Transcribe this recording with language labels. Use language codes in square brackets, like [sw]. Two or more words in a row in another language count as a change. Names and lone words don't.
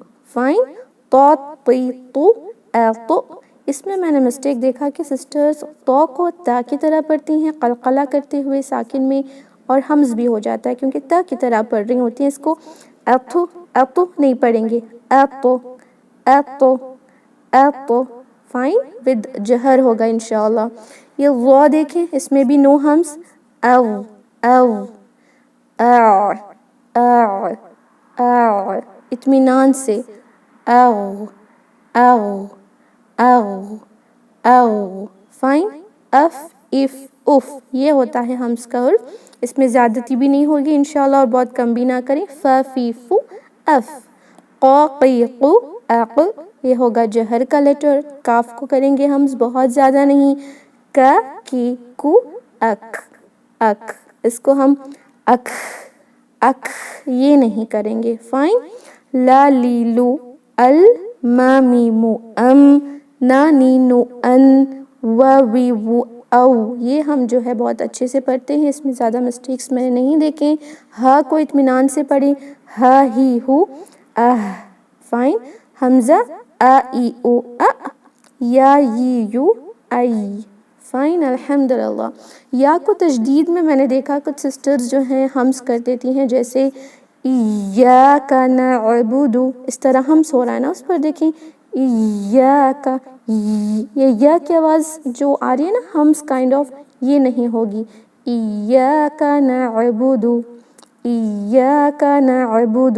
[ur] فائن، طا طی طو، تو، اس میں نے مسٹیک دیکھا کہ سسٹرز تو کو تا کی طرح پڑھتی ہیں قلقلہ کرتے ہوئے ساکن میں، اور ہمز بھی ہو جاتا ہے کیونکہ تا کی طرح پڑھ رہی ہوتی ہیں، اس کو اتو اتو نہیں پڑھیں گے، اتو اتو اتو۔ فائن، ود جہر ہوگا انشاءاللہ۔ یہ وا دیکھیں، اس میں بھی نو ہمز، او او او او او، اطمینان سے، او او او او۔ فائن، اف اف اف، یہ ہوتا ہے ہمز کا حرف، اس میں زیادتی بھی نہیں ہوگی انشاءاللہ اور بہت کم بھی نہ کریں، ف فی فو، اف۔ قا قی قو، اق، یہ ہوگا جہر کا لیٹر، کاف کو کریں گے ہمز، بہت زیادہ نہیں، کا کی کو، اک اک، اس کو ہم اک اک یہ نہیں کریں گے۔ فائن، لا لی لو، ال، ما میمو، ام، نا نینو، ان، و وی وو، او، یہ ہم جو ہے بہت اچھے سے پڑھتے ہیں، اس میں زیادہ مسٹیکس میں نے نہیں دیکھیں۔ ہا کو اطمینان سے پڑھیں، ہا ہی ہو، اہ۔ فائن، حمزہ، ا ای او، ا، یا ی یو، ای۔ فائن، الحمدللہ۔ یا کو تشدید میں نے دیکھا کچھ سسٹرز جو ہیں ہمس کر دیتی ہیں، جیسے [ar] ایاک نعبد، [ur] اس طرح ہمس ہو رہا ہے نا اس پر، دیکھیں ایاک، یہ یا کی آواز جو آ رہی ہے نا ہمس [en] kind of, [ur] یہ نہیں ہوگی، [ar] ایاک نعبد ایاک نعبد۔